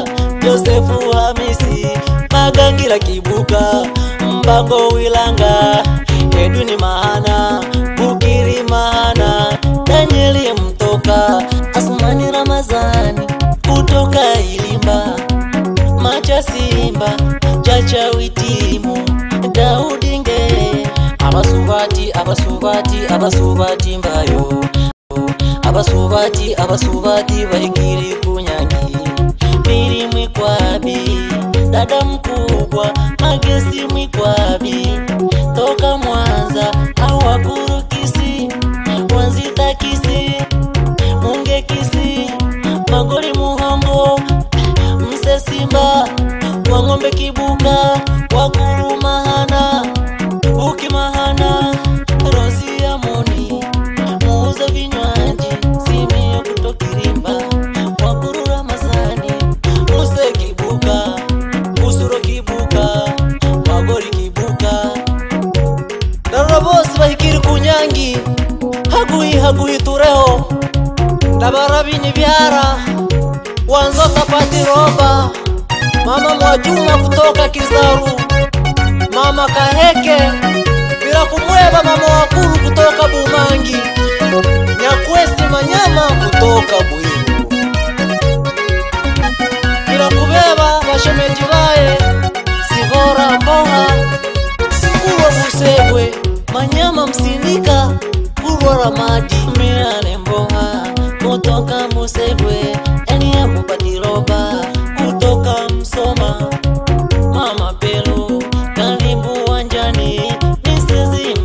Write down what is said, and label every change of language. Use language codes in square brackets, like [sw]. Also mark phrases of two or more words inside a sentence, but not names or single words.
[sw] Josefu Hamisi, Magangira Kibuka, Mbango Wilanga, Edwini Mahana, Bukiri Mahana, Danieli Mtoka, Asmani Ramazani kutoka Ilimba, Macha Simba, Chacha Witimu, Daudi Nge, Abasubati mbayo, Abasubati Waikiri Kunyangi, Miri Mwikwabi, Dada Mkubwa, Magesi Mwikwabi, toka Mwanza, Awakuru Kisi, Wanzita Kisi, Munge Kisi, Magori Muhongo, Mse Simba, Wangombe Kibuka, Wakuru Mahana, Uki Mahana, Rosi Amoni, Muuza Vinywaji, Simio kutokirimba, Wakuru Ramazani, Muse Kibuka, Usuro Kibuka, Magori Kibuka, Darabosi Waikiri Kunyangi, Hagui Tureho, Dabarabini Biara, Wanzoka Pati Roba, Mama Mwajuma kutoka Kizaru, Mama Kaheke, bila kumweba Mama Wakuru kutoka Bumangi, Nyakwesi Manyama kutoka Bwiru, bila kubeba Bashemeji bae, Sibora Mboha, Kurwa Busegwe, Manyama Msindika, Kurwa Ramadi, Miane Mboha kutoka Busegwe, Enia Mupati Roba kutoka Msoma, Mama Pelu karibu wanjani, Mrs.